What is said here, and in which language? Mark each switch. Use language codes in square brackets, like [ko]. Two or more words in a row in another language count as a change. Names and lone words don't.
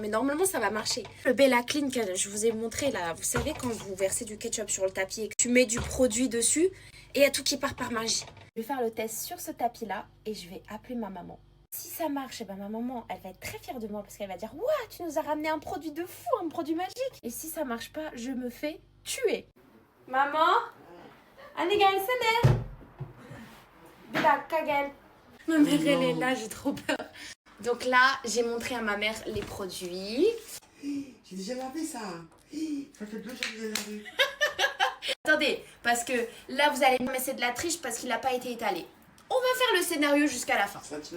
[fr] Mais normalement, ça va marcher. Le Bella Clean que je vous ai montré là, vous savez quand vous versez du ketchup sur le tapis et que tu mets du produit dessus et il y a tout qui part par magie. Je vais faire le test sur ce tapis là et je vais appeler ma maman. Si ça marche, eh ben ma maman, elle va être très fière de moi parce qu'elle va dire « Ouah, tu nous as ramené un produit de fou, un produit magique !» Et si ça marche pas, je me fais tuer. Maman, [tr] Anne gelsene. Bir dakika gel. [fr] Ma mère, elle est là, j'ai trop peur. Donc là, j'ai montré à ma mère les produits. J'ai déjà lavé ça. Ça fait 2 jours que j'ai lavé. Attendez, parce que là, vous allez me mais c'est de la triche parce qu'il n'a pas été étalé. On va faire le scénario jusqu'à la fin.